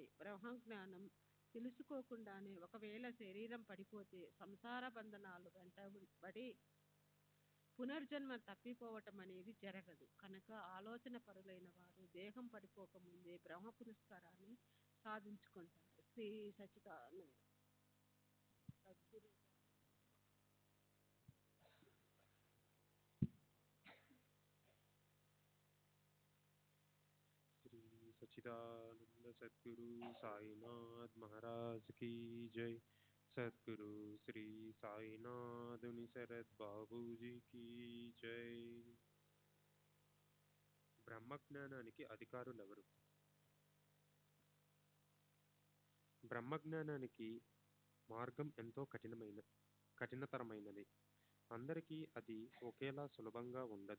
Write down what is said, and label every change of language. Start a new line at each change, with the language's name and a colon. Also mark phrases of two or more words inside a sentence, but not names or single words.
Telugu: బ్రహ్మజ్ఞానం తెలుసుకోకుండానే ఒకవేళ శరీరం పడిపోతే సంసార బంధనాలు వెంటబడి పునర్జన్మ తప్పిపోవటం అనేది జరగదు. కనుక ఆలోచన పరులైన వారు దేహం పడిపోకముందే బ్రహ్మ పురస్కారాన్ని సాధించుకుంటారు. శ్రీ సచిదానంద సద్గురు
Hindi: श्री सच्चिदानंद सद्गुरु साईनाथ महाराज की जय। सद्गुरु श्री साईनाथ शरद बाबू जी की जय।
Telugu: బ్రహ్మజ్ఞానానికి అధికారులెవరు? బ్రహ్మజ్ఞానానికి మార్గం ఎంతో కఠినతరమైనది. అందరికీ అది ఒకేలా సులభంగా ఉండదు.